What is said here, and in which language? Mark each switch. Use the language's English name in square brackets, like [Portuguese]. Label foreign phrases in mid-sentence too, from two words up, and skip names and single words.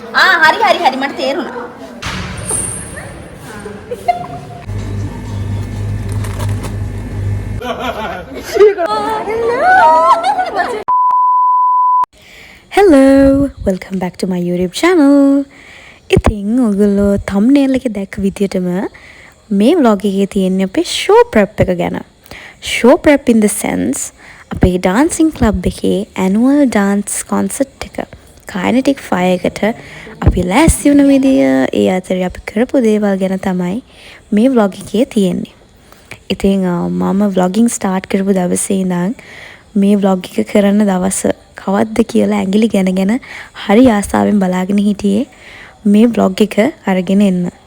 [Sinhala] හරි හරි හරි මට තේරුණා. [English] Hello, welcome back to my YouTube channel. [Sinhala] ඉතින් ඔයගොල්ලෝ thumbnail එකේ දැක්ක විදියටම මේ vlog එකේ තියෙන අපේ [English] show prep [Sinhala] එක ගැන. [English] Show prep in the sense [Sinhala] අපේ [English] dancing club [Sinhala] එකේ [English] annual dance concert [Sinhala] එක kinetic fire එකට අපි ලෑස්ති වුණ විදිය ඒ අතරේ අපි කරපු දේවල් ගැන තමයි මේ vlog එකේ තියෙන්නේ. ඉතින් මම [English] vlogging start [Sinhala] කරපු දවසේ ඉඳන් මේ vlog එක කරන දවස කවද්ද කියලා ඇඟිලි ගැනගෙන හරි ආසාවෙන් බලාගෙන හිටියේ මේ vlog එක අරගෙන එන්න.